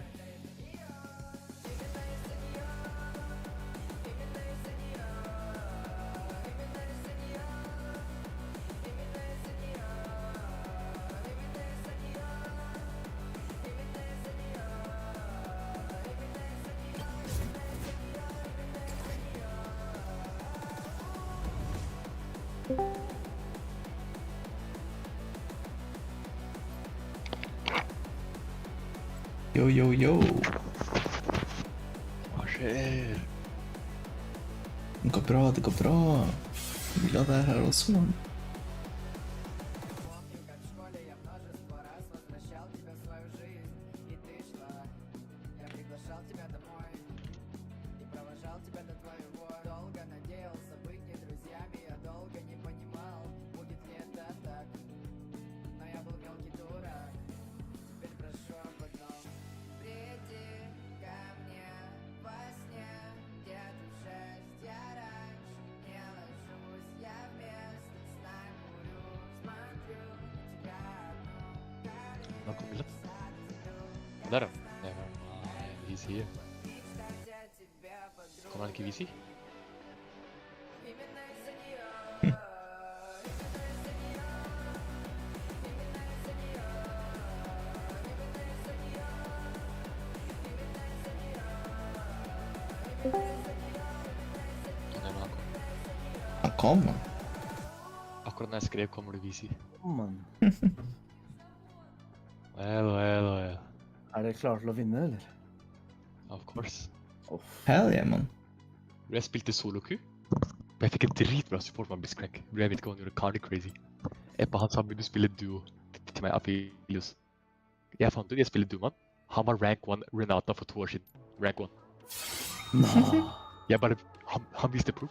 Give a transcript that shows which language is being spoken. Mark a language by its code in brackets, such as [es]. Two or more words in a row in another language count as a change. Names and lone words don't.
[ru] Именно из-за нее, именно из-за нее, именно из-за нее, именно из-за нее, именно из-за нее, именно из-за нее, именно из-за нее, именно из-за нее. Yo, yo, yo. [no] Hva skjer? Det går bra, det går bra. Mila det her også, man. [ru] Помню, как в школе я множество раз возвращал тебя в свою жизнь, и ты шла. Я приглашал тебя домой и провожал тебя до твоего. Долго надеялся быть не друзьями, я долго не понимал, будет ли это так. Но я был мелкий дурак, теперь прошу об одном. Приди ко мне во сне, где-то в 6 я раньше не ложусь, я вместе сна курю, смотрю на тебя одну. [no] Nå kommer det. Der, ja. Det var VC. Kommer han ikke VC? [ru] Именно из-за нее, именно из-за нее, именно из-за нее, именно из-за нее, именно из-за нее, именно из-за нее. [no] Nei, men han kom. Han kom, man. Akkurat når jeg skrev 'kommer du VC'. Man. [en] Well. [no] Er dere klare til å vinne, eller? [en] Of course. Hell yeah, man. [no] Jeg spilte solo-Q. Men jeg fikk en dritbra support med Blitzcrank. Jeg vet ikke hva han gjorde, Cardi Crazy. Eppa han sa begynte å spille duo til meg, Aphelios. Jeg fant ut jeg spiller duo med han. Han var rank 1 Renata for 2 år siden. Rank 1. Jeg bare, han viste proof.